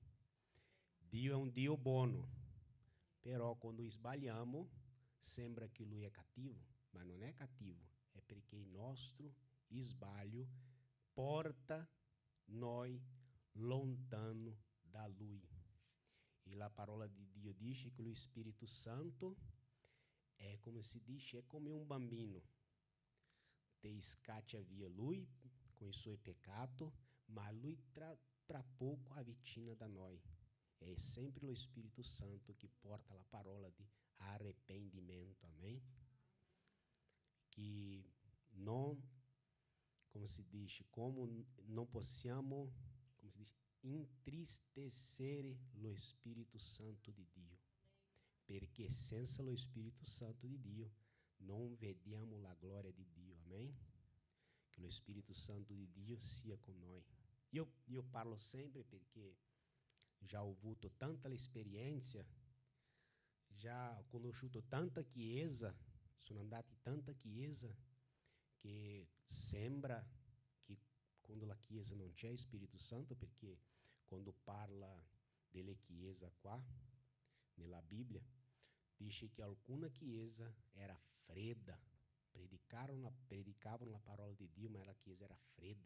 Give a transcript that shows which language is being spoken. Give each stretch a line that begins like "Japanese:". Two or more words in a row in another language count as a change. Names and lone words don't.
Italian: Dio è un Dio buono, però quando sbagliamo sembra che Lui è cattivo, ma non è cattivo, è perché il nostro sbaglio porta noi lontano da Lui. E la parola di Dio dice che lo Spirito Santo è come si dice, è come un bambino. Te scaccia via Lui com i suoi peccati, ma Lui tra pouco avvicina da noi.
Portuguese: É sempre o Espírito Santo que porta a parola de arrependimento, amém? Que não, como se diz, como não possiamo, como se diz, entristecer o Espírito Santo de Dio.
Italian: Perché senza lo Espírito Santo de Dio não vediamo la glória de Dio, amém?
Portuguese: Que o Espírito Santo de Dio sia com nós.
Italian: Eu parlo sempre perché já ho avuto tanta esperienza, já ho conosciuto tanta chiesa, sono andato in tanta chiesa, che sembra che quando la chiesa non c'è Spirito Santo, perché quando parla delle chiese qua, nella Bibbia, dice che alcuna chiesa era fredda, predicavano la parola di Dio, ma la chiesa era fredda.